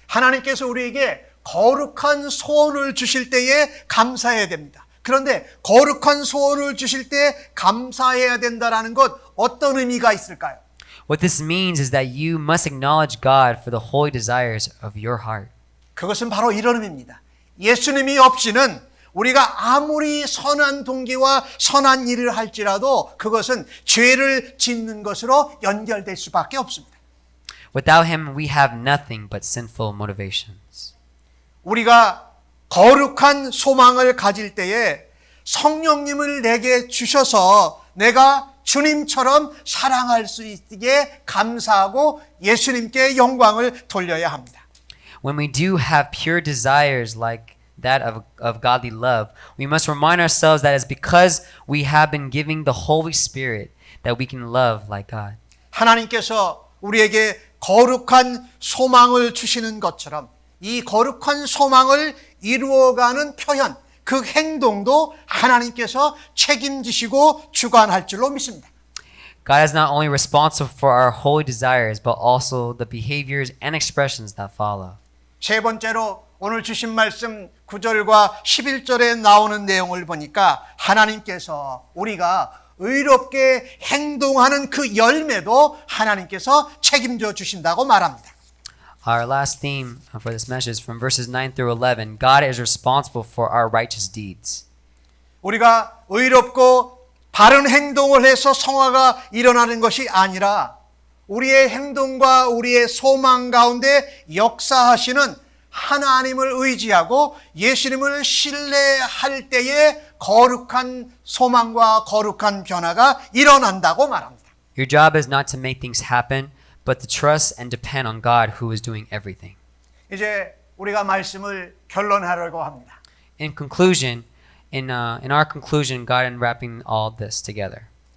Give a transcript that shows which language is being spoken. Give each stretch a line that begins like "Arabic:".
Korean: 하나님께서 우리에게 거룩한 소원을 주실 때에 감사해야 됩니다. 그런데 거룩한 소원을 주실 때 감사해야 된다라는 것 어떤 의미가 있을까요?
English: What this means is that you must acknowledge God for the holy desires of your heart.
Korean: 그것은 바로 이런 의미입니다. 예수님이 없이는 우리가 아무리 선한 동기와 선한 일을 할지라도 그것은 죄를 짓는 것으로 연결될 수밖에 없습니다.
English: Without him, we have nothing but sinful motivations.
Korean: 우리가 거룩한 소망을 가질 때에 성령님을 내게 주셔서 내가 주님처럼 사랑할 수 있게 감사하고 예수님께 영광을 돌려야 합니다.
English: When we do have pure desires like that of godly love, we must remind ourselves that it's because we have been giving the Holy Spirit that we can love like God.
Korean: 하나님께서 우리에게 거룩한 소망을 주시는 것처럼 이 거룩한 소망을 이루어가는 표현, 그 행동도 하나님께서 책임지시고 주관할 줄로 믿습니다.
English: God is not only responsible for our holy desires, but also the behaviors and expressions that follow.
Korean: 세 번째로 오늘 주신 말씀 9절과 11절에 나오는 내용을 보니까 하나님께서 우리가 의롭게 행동하는 그 열매도 하나님께서 책임져 주신다고 말합니다.
English: Our last theme for this message from verses 9 through 11, God is responsible for our righteous deeds.
Korean: 우리가 의롭고 바른 행동을 해서 성화가 일어나는 것이 아니라 우리의 행동과 우리의 소망 가운데 역사하시는 하나님을 의지하고 예수님을 신뢰할 때에 거룩한 소망과 거룩한 변화가 일어난다고 말합니다.
English: Your job is not to make things happen, but to trust and depend on God who is doing everything.
Korean: 이제 우리가 말씀을 결론하려고 합니다.
English: In conclusion, in our conclusion, God and wrapping all this together.